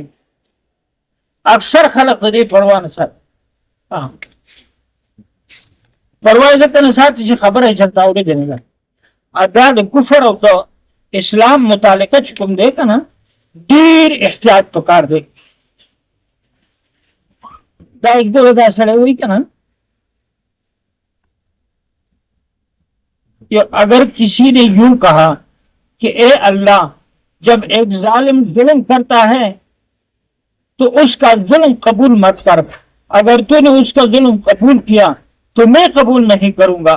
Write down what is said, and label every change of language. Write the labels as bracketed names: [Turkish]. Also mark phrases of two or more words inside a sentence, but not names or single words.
[Pashto] اکثر خلق د دې پروا نه ساتي. پروا یې ځکه نه ساتي چې خبره یې چېرته اورېدې نه ده. دا د کفر او د اسلام متعلقه چې کوم دی که نه ډېر احتیاط پکار دی. [Urdu] دا ایک دو دا سڑے ہوئی کہ نا اگر کسی نے یوں کہا کہ اے اللہ جب ایک ظالم ظلم کرتا ہے تو اس کا ظلم قبول مت کر، اگر تو نے اس کا ظلم قبول کیا تو میں قبول نہیں کروں گا.